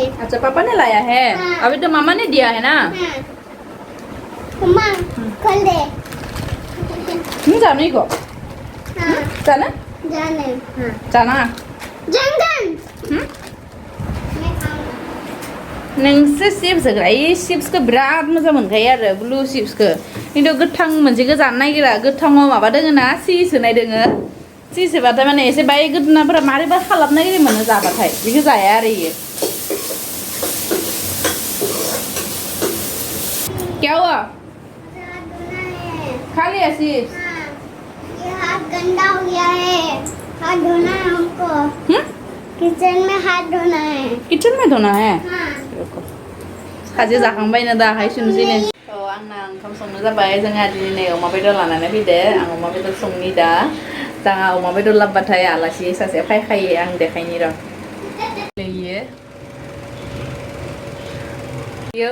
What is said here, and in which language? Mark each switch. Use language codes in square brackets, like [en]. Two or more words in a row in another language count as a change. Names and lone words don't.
[hi] अच्छा पापा ने लाया है हाँ। अभी तो मामा ने दिया है ना हाँ मम्मा खोल दे [brx] जानो इको [hi] हाँ जाना जाने हाँ जाना जंगल Hmm? मैं खाऊंगा [brx] नोंसो चिप्स होग्रा इ चिप्सखौ बिराद मोजां मोनखायो आरो ब्लु चिप्सखौ खिन्थु गोथां मोनसेखौ जानो नागिरा गोथाङाव माबा दोङो ना चिज होनाय दोङो चिज होबाथाय माने एसे बाय गोदोनाफोरा मारैबा खालाबनो नागिरो मोनो जाबाथाय बेखौ जाया आरो इयो [hi] क्या हुआ हाथ धोना है खा लिया चिप्स हाँ ये हाथ गंदा हो गया है हाथ धोना है हमको किचन में हाथ धोना है किचन में धोना है हाँ [brx] खाजि जाखांबायनो दाहाय सुनसैनो आंना ओंखाम संनो जाबाय जोंहा दिनै अमा बेदर लानानै फैदो आं अमा बेदर संनि दा जोंहा अमा बेदर लाबबाथाय आलासि सासे फायखायो आं देखायनि र' इयो